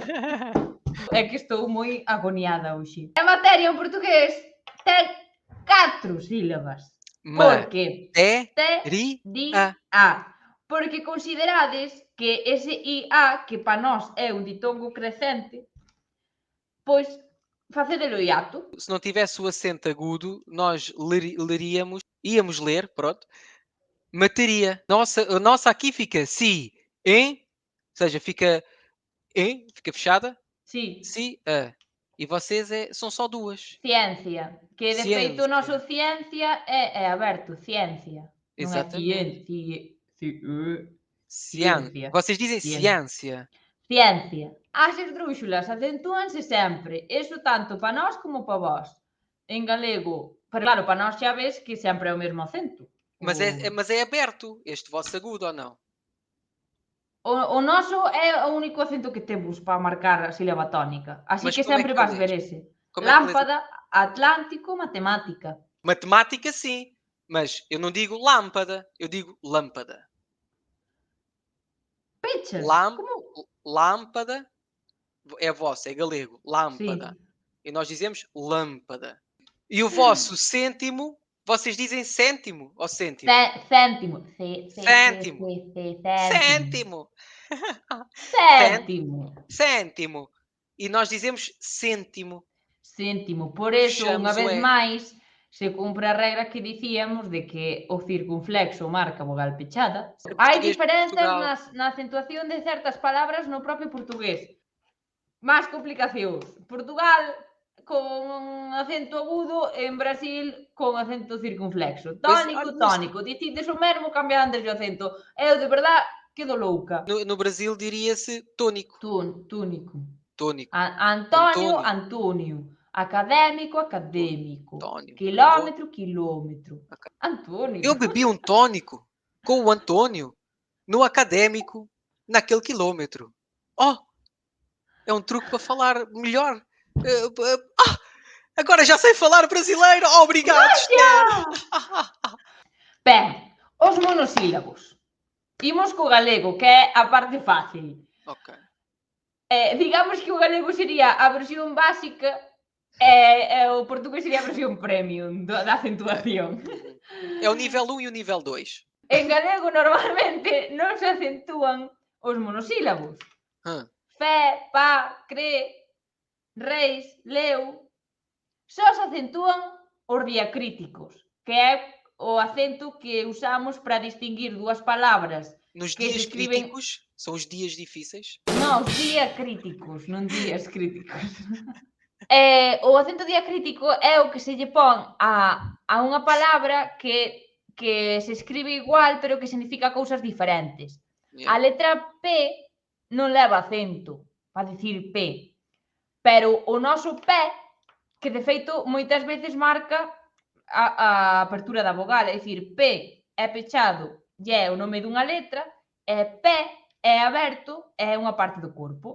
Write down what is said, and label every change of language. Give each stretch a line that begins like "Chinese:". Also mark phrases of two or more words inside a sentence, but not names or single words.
Galician: É que estou moi agoniada hoxe. A materia en portugués ten 4 sílabas. Porque te-ri-a. Porque considerades que ese IA, que para nós é un ditongo crecente, pois facedelo hiato.
Portuguese: Se não tivesse o acento agudo, nós íamos ler, pronto, materia. A nossa aqui fica si, em, ou seja, fica fechada.
Galician: Sí.
Portuguese: Si, e vocês são só 2.
Galician: Ciencia. Que de feito o noso ciencia é aberto, ciencia.
Portuguese: Exatamente. Ciência. Vocês dizem ciência.
Galician: Ciencia. As esdrúxulas acentúanse sempre. Eso tanto para nós como para vós. En galego. Pero claro, para nós xa ves que sempre é o mesmo acento.
Portuguese: Mas é aberto este vosso agudo ou não?
Galician: O noso é o único acento que temos para marcar a sílaba tónica. Así que sempre vas ver ese. Lámpada, Atlántico, matemática.
Portuguese: Matemática sim, mas eu não digo lâmpada, eu digo lâmpada.
Galician: Pechas?
Portuguese: Lâmpada é vosso, é galego. Lâmpada. Sim. E nós dizemos lâmpada. E o vosso cêntimo, vocês dizem cêntimo ou cêntimo? Cêntimo. Cêntimo. Cêntimo. E nós dizemos cêntimo. Cêntimo.
Galician: Por eso, unha vez máis, se cumpre a regra que dicíamos de que o circunflexo marca vogal pechada. Hai diferenzas na acentuación de certas palabras no propio portugués. Más complicacións. Portugal con acento agudo, en Brasil con acento circunflexo. Tónico. Dicides o mesmo, cambian desde o acento. Eu, de verdade, quedo louca.
Portuguese: No Brasil diria-se tónico. Tónico. António. Académico. Quilómetro. Antônio. Eu bebi um tónico com o Antônio no académico naquele quilômetro. É um truque para falar melhor. Agora já sei falar brasileiro. Obrigado, Esther.
Galician: Ben, os monosílabos. Imos co galego, que é a parte fácil. Ok. Digamos que o galego sería a versión básica e o portugués sería a versión premium da acentuación.
Portuguese: É o nível 1 e o nível 2.
Galician: En galego normalmente non se acentúan os monosílabos. Fe, pa, cre, reis, leu. Só se acentúan os diacríticos, que é o acento que usamos para distinguir dúas palabras.
Portuguese: Nos dias críticos? São os dias difíceis?
Galician: Non, os diacríticos, non días críticos. O acento diacrítico é o que se lle pon a unha palabra que se escribe igual, pero que significa cousas diferentes. A letra P non leva acento para dicir P, pero o noso P, que de feito moitas veces marca a apertura da vogal, é dicir, P é pechado e é o nome dunha letra, e P é aberto e é unha parte do corpo.